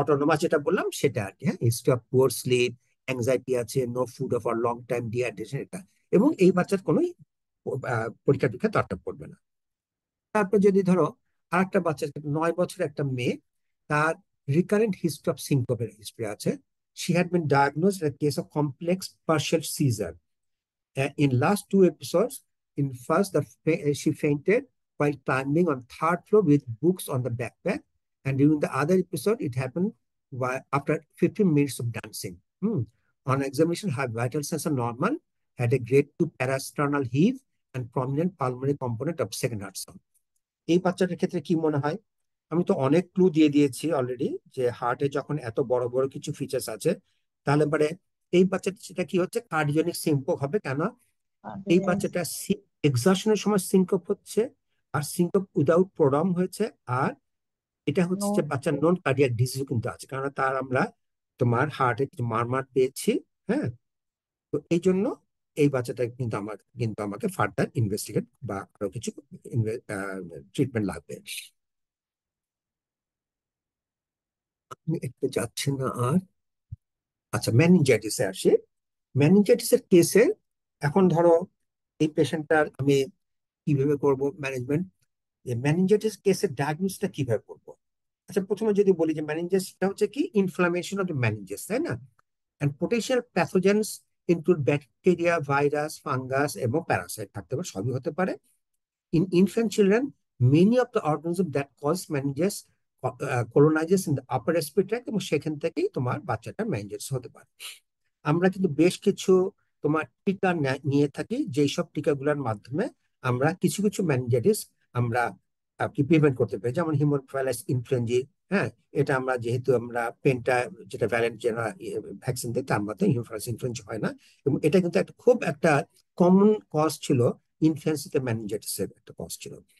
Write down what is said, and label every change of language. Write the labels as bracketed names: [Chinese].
[Bangla] Autonomous যেটা বললাম সেটা আর কি, হ্যাঁ, history of poor slip, anxiety আছে, no food for long time, dehydration, এটা। এবং এই বাচ্চার কোনো পরীক্ষা টরীক্ষা দরকার পড়বে না। তারপর যদি ধরো আরেকটা বাচ্চা, 9 বছরের একটা মেয়ে, তার রিকারেন্ট হিস্ট্রি অফ সিনকোপের হিস্ট্রি আছে, [English] she had been diagnosed in a case of complex partial seizure. In last two episodes, in first, she fainted while climbing on third floor with books on the backpack, and during the other episode, it happened after 15 minutes of dancing. On examination, her vital signs are normal, had a grade 2 parasternal heave, and prominent pulmonary component of second heart sound. [Bangla] এই বাচ্চাটার ক্ষেত্রে কি মনে হয়? আমি তো অনেক clue দিয়ে দিয়েছি অলরেডি যে হার্টে যখন এত বড় বড় কিছু ফিচার্স আছে, তাহলে পরে এই বাচ্চাটা সেটা কি হচ্ছে, কার্ডিওনিক সিম্পক হবে কেন? এই বাচ্চাটা এক্সারশনের সময় সিনকোপ হচ্ছে, আর সিনকোপ উইদাউট প্রোডাম হয়েছে, আর এটা হচ্ছে যে নোন বাচ্চার নন কার্ডিয়াক ডিজিজ কিন্তু আছে, কারণ তার আমরা তোমার হার্টে কিছু মারমার পেয়েছি, হ্যাঁ। তো এই জন্য এই বাচ্চাটা কিন্তু আমাকে ফার্দার ইনভেস্টিগেট বা আরো কিছু ট্রিটমেন্ট লাগবে। আমি একটু যাচ্ছি না আর। আচ্ছা, মেনিনজাইটিসে আসি। মেনিনজাইটিসের কেসে এখন ধরো এই পেশেন্টটার আমি কিভাবে করব ম্যানেজমেন্ট, যে মেনিনজাইটিস কেসের ডায়াগনোসটা কিভাবে করবো? আচ্ছা, প্রথমে যদি বলি যে মেনিনজাইটিসটা হচ্ছে কি ইনফ্লামেশন অফ দ্য মেনিনজাস, তাই না? And potential প্যাথোজেনস include bacteria, virus, fungus এবং প্যারাসাইট থাকতে পারে, সবই হতে পারে। [English] In infant children, many of the organisms that cause meningitis colonizes in the upper respiratory tract, [Bangla] এবং সেখান থেকেই তোমার বাচ্চাটা মেনিনজাইটিস হতে পারে। আমরা কিন্তু বেশ কিছু তোমার টিকা নিয়ে থাকি, যেই সব টিকাগুলোর মাধ্যমে আমরা কিছু কিছু মেনিনজাইটিস আমরা কি প্রিভেন্ট করতে পারি, যেমন হিমোফিলাস ইনফ্লুয়েঞ্জি, হ্যাঁ, এটা আমরা যেহেতু আমরা পেন্টা যেটা ভ্যালেন্ট ভ্যাকসিন দিই, তার মধ্যে হিমোফিলাস ইনফ্লুয়েঞ্জি হয় না, এবং এটা কিন্তু খুব একটা কমন কজ ছিল, ইনফ্লুয়েঞ্জাতে মেনিনজাইটিসের একটা কজ ছিল।